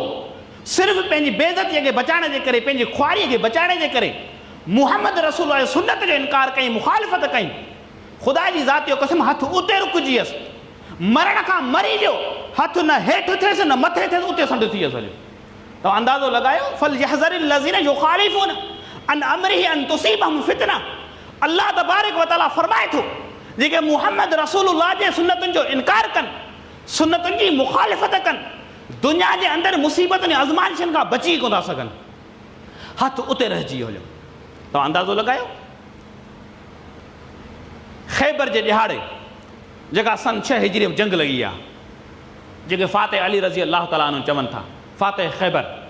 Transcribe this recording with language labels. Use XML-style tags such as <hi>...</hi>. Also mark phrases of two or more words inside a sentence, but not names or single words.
<sd>सिर्फ़ु पंहिंजी बेइज़तीअ खे बचाइण जे करे, पंहिंजी ख्वारीअ खे बचाइण जे करे मुहम्मद रसूल सुन्नत जो इनकार कई, मुखालिफ़त कई। ख़ुदा जी ज़ात जो कसम, हथु उते रुकिजी वियसि, मरण खां मरी वियो, हथ न हेठि थिएसि न मथे थिएसि, उते संड थी वियो सॼो। तव्हां अंदाज़ो लॻायो,</sd> <ar>فليحذر الذين يخالفون عن أمره أن تصيبهم فتنة. الله تبارك وتعالى</ar> <sd>फरमाए थो, जेके मुहम्मद रसूलुल्लाह जे सुन्नतुनि जो इनकार कनि, सुन्नतुनि जी मुखालिफ़त कनि, दुनिया जे अंदरि मुसीबतुनि आज़माइशनि खां बची कोन था सघनि। हथ उते रहिजी वियो हुयो। तव्हां अंदाज़ो लॻायो, ख़ैबर जे ॾिहाड़े जेका सन 6 हिजरी में जंग लॻी आहे, जेके फ़ातिह अली</sd> <ar>رضي الله تعالى عنه</ar> <sd>चवनि था, फ़ातिह ख़ैबर।</sd>